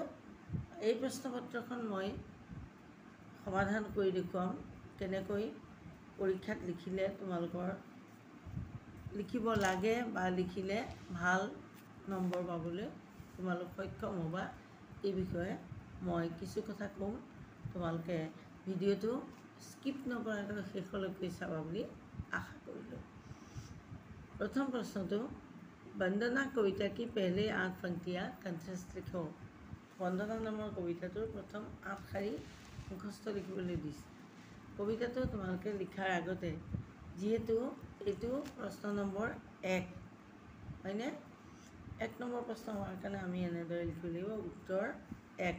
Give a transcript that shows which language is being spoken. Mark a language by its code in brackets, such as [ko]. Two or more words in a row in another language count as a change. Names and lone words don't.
[as] এই প্ৰশ্নপত্ৰখন মই সমাধান কৰি দেখুৱাম কেনেকৈ পৰীক্ষাত লিখিলে তোমালোকৰ লিখিব লাগে বা লিখিলে ভাল নম্বৰ পাবলৈ তোমালোক সক্ষম হ'বা। এই বিষয়ে মই কিছু কথা ক'ম, তোমালোকে ভিডিঅ'টো স্কিপ নকৰাকৈ শেষলৈকে চাবা বুলি আশা কৰিলোঁ। প্ৰথম প্ৰশ্নটো, বন্দনা কবিতা [hi] की पहले 8 पंक्तियाँ कंठस्थ लिखो। [as] বন্দনা নামৰ কবিতাটোৰ প্ৰথম 8 শাৰী মুখস্থ লিখিবলৈ দিছে। কবিতাটো তোমালোকে লিখাৰ আগতে, যিহেতু এইটো প্ৰশ্ন নম্বৰ 1 হয়নে, 1 নম্বৰ প্ৰশ্ন হোৱাৰ কাৰণে আমি এনেদৰে লিখিব লাগিব উত্তৰ 1।